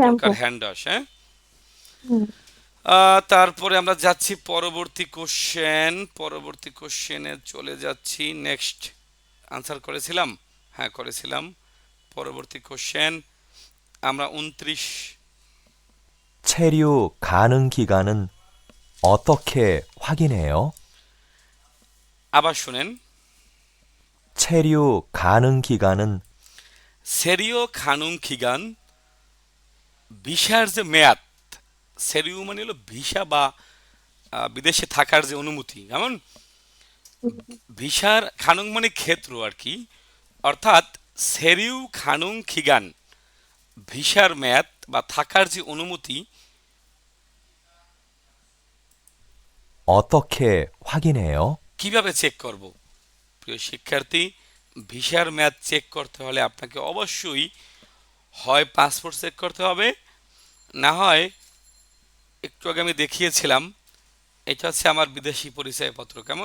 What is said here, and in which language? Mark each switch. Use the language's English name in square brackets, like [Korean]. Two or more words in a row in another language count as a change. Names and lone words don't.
[Bangla] শ্যাম্পু। প্রকার [English] hand wash, [Bangla] হ্যাঁ। হুম। তারপরে আমরা যাচ্ছি পরবর্তী কোশ্চেন, পরবর্তী কোশ্চেনে চলে যাচ্ছি। [English] next answer [Bangla] করেছিলাম, হ্যাঁ করেছিলাম। পরবর্তী কোশ্চেন আমরা 29। [Korean] 체류 가능 기간은 어떻게 확인해요? [Bangla] আবার শুনেন, [Korean] 체류 가능 기간은 체류 가능 기간, [Bangla] ভিসার যে মেয়াদ, সেরিও মানে হলো ভিসা বা বিদেশে থাকার যে অনুমতি, কেমন? ভিসার খানুং মানে ক্ষেত্র আর কি, অর্থাৎ [Korean] 체류 가능 기간, [Bangla] ভিসার মেয়াদ বা থাকার যে অনুমতি [Korean] 어떻게 확인해요? [Bangla] কিভাবে চেক করব? প্রিয় শিক্ষার্থী, ভিসার মেয়াদ চেক করতে হলে আপনাকে অবশ্যই হয় পাসপোর্ট চেক করতে হবে, না হয় একটু আগে আমি দেখিয়েছিলাম, এটা হচ্ছে আমার বিদেশি পরিচয়পত্র, কেমন?